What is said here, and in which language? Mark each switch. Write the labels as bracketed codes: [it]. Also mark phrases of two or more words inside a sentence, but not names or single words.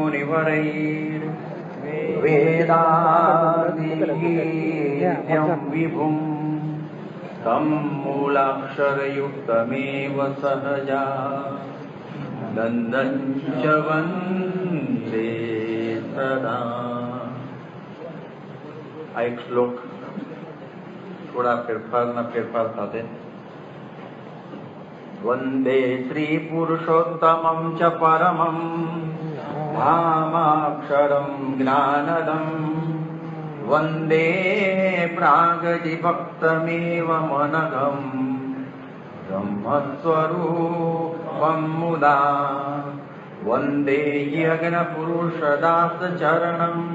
[sa] मुनिवरैर्वेदादिगीत्यं विभुं तं मूलाक्षरयुक्तमेव सहजा नन्दं च वन्दे सदा। [gu] આ એક શ્લોક થોડા ફેરફાર સાથે [sa] वन्दे श्री पुरुषोत्तमं च परमं धामाक्षरं ज्ञानदं वन्दे प्रागजीभक्तमेव मनघं ब्रह्मस्वरूपं मुदा वन्दे यज्ञपुरुषदासचरणं